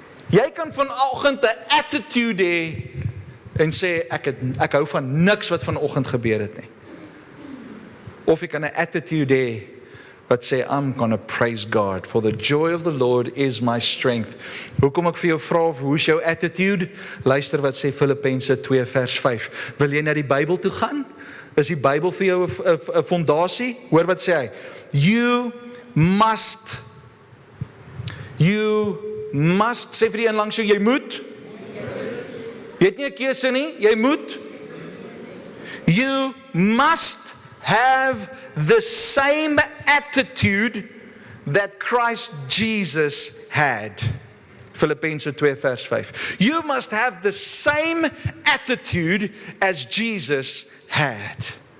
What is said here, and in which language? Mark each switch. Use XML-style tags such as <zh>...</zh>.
<af>Jy kan vanoggend 'n attitude hê en sê ek hou van niks wat vanoggend gebeur het nie. Of jy kan 'n attitude hê wat sê,</af> <en>I'm gonna praise God, for the joy of the Lord is my strength.</en> <af>Hoekom ek vir jou vra, hoe's jou attitude? Luister wat sê Filippense 2 vers 5. Wil jy na die Bybel toe gaan? Is die Bybel vir jou 'n fondasie? Hoor wat sê hy?</af> <en>You must,</en> <af>sê vir die een langs jou, jy moet. Jy het nie 'n keuse nie, jy moet.</af> <en>You must have the same attitude that Christ Jesus had.</en> <af>Filippense 2 vers 5.</af> <en>You must have the same attitude as Jesus had.</en>